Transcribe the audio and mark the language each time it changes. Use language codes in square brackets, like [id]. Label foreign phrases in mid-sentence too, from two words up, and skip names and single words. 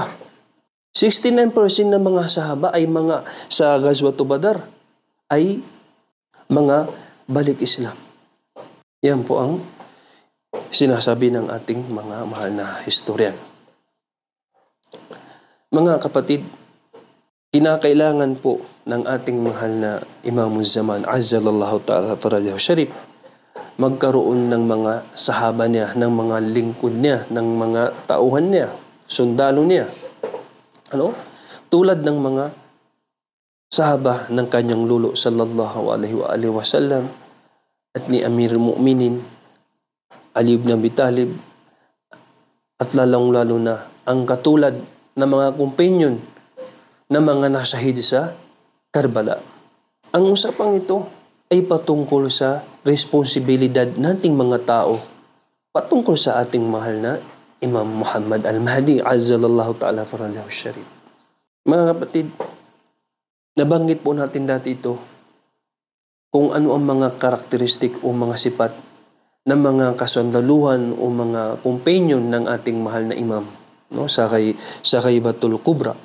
[tl] 69% ng mga sahaba ay mga sa Ghazwatu Badr ay mga balik Islam. Yan po ang sinasabi ng ating mga mahal na historian. Mga kapatid, kinakailangan po ng ating mahal na Imamuz Zaman [ar] عجّل الله تعالى فرجه الشريف [tl] magkaroon ng mga sahaba niya, ng mga lingkod niya, ng mga tauhan niya, sundalo niya. Tulad ng mga sahaba ng kanyang lolo [ar] صلى الله عليه وسلم [tl] at ni Amirul Mu'minin Ali ibn Abi Talib, at lalong-lalo na ang katulad ng mga companion na mga nasahid sa Karbala. Ang usapang ito ay patungkol sa responsibilidad nating mga tao, patungkol sa ating mahal na Imam Muhammad al-Mahdi [ar] عجّل الله تعالى فرجه الشريف. [tl] Mga kapatid, nabanggit po natin dati ito kung ano ang mga karakteristik o mga sipat ng mga kasundaluhan o mga companion ng ating mahal na imam, no? sa Ghaibatul Kubra.